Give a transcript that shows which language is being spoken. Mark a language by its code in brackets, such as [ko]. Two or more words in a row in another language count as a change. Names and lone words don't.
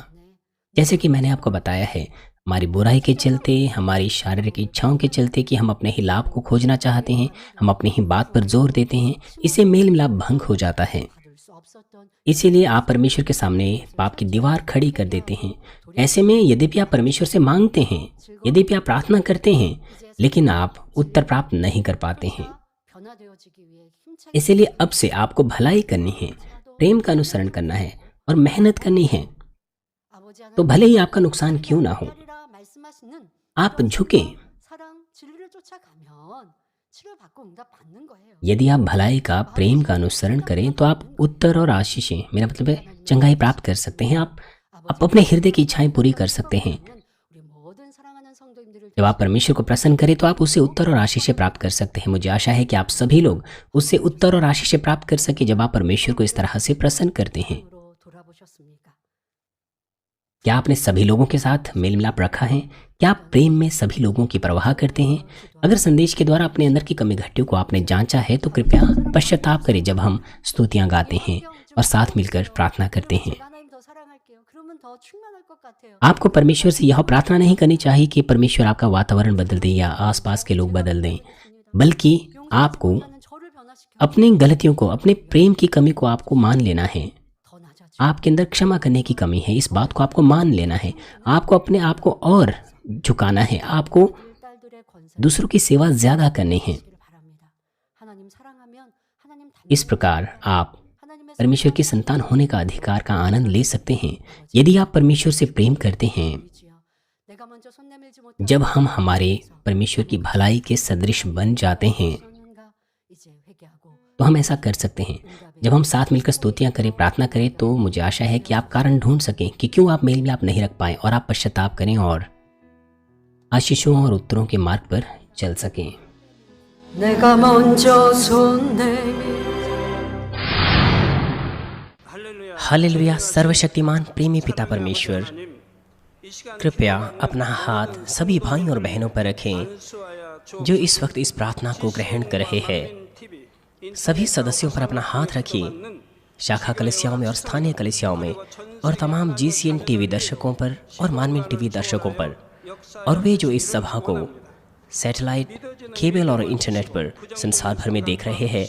[hi] जैसे कि मैंने आपको बताया है, हमारी बुराई के चलते, हमारी शारीरिक इच्छाओं के चलते कि हम अपने ही लाभ को खोजना चाहते हैं, हम अपनी ही बात पर जोर देते हैं, इससे मेल मिलाप भंग हो जाता है। इसीलिए आप परमेश्वर के सामने पाप की दीवार खड़ी कर देते हैं। ऐसे में यद्यपि आप परमेश्वर से मांगते हैं, यद्यपि आप प्रार्थना करते हैं, लेकिन आप उत्तर प्राप्त नहीं कर पाते हैं। [ko] 변화되어지기 위해 힘차게 [hi] इसीलिए अब से आपको भलाई करनी है, प्रेम का अनुसरण करना है और मेहनत करनी है। [ko] 아버지 [hi] तो [ko] 하나님 [hi] भले ही आपका नुकसान क्यों ना हो, [ko] 하리라 말씀하시는 [hi] आप [ko] 그런 [hi] झुकें। [ko] 사랑 진리를 쫓아가면 치료받고 응답 받는 거예요. [hi] यदि आप भलाई का, प्रेम का अनुसरण करें तो आप उत्तर और आशीषें, मेरा मतलब है चंगाई प्राप्त कर सकते हैं। आप अपने हृदय की इच्छाएं पूरी कर सकते हैं। [ko] 우리 모든 사랑하는 성도님들을 [hi] जब आप परमेश्वर को प्रसन्न करें तो आप उससे उत्तर और आशीषें प्राप्त कर सकते हैं। मुझे आशा है कि आप सभी लोग उससे उत्तर और आशीषें प्राप्त कर सके जब आप परमेश्वर को इस तरह से प्रसन्न करते हैं। [ko] 으로 돌아보셨습니까? [hi] क्या आपने सभी लोगों के साथ मेल मिलाप रखा है? क्या आप प्रेम में सभी लोगों की परवाह करते हैं? अगर संदेश के द्वारा अपने अंदर की कमी घटियों को आपने जांचा है तो कृपया पश्चाताप करें जब हम स्तुतियां गाते हैं और साथ मिलकर प्रार्थना करते हैं। [ko] 제가 하나님 더 사랑할게요. 그러면 더 충만할 것 같아요. [hi] आपको परमेश्वर से यह प्रार्थना नहीं करनी चाहिए कि परमेश्वर आपका वातावरण बदल दें या आसपास के लोग बदल दें, बल्कि आपको [ko] 용서하는 저를 변화시켜 [hi] अपनी गलतियों को, अपने प्रेम की कमी को आपको मान लेना है। [ko] 더 낮아져. [hi] आपके अंदर क्षमा करने की कमी है, इस बात को आपको मान लेना है। आपको अपने आप को और झुकाना है। आपको [ko] 딸들의 권세 [hi] दूसरों की सेवा ज्यादा करनी है। [ko] 바랍니다. 하나님 사랑하면 하나님 [hi] इस प्रकार आप [ko] 하나님의 [hi] परमेश्वर के संतान होने का अधिकार का आनंद ले सकते हैं। यदि आप परमेश्वर से प्रेम करते हैं, [ko] 의지여 내가 먼저 손 내밀지 못한 [hi] जब हम हमारे परमेश्वर की भलाई के सदृश बन जाते हैं [ko] 그러는가 이제 회개하고 [hi] तो हम ऐसा कर सकते हैं। जब हम साथ मिलकर स्तुतियां करें, प्रार्थना करें, तो मुझे आशा है कि आप कारण ढूंढ सकें कि क्यों आप मेल मिलाप नहीं रख पाए और आप पश्चाताप करें और आशीषों और उत्तरों के मार्ग पर चल सकें। [ko] 내가 먼저 손 내밀 [hi] हालेलुया। सर्वशक्तिमान प्रेमी पिता परमेश्वर, कृपया अपना हाथ सभी भाइयों और बहनों पर रखें जो इस वक्त इस प्रार्थना को ग्रहण कर रहे हैं। सभी सदस्यों पर अपना हाथ रखिए, शाखा कलिसियाओं में और स्थानीय कलिसियाओं में, और तमाम GCN टीवी दर्शकों पर और मानवीन टीवी दर्शकों पर, और वे जो इस सभा को सैटेलाइट, केबल और इंटरनेट पर संसार भर में देख रहे हैं।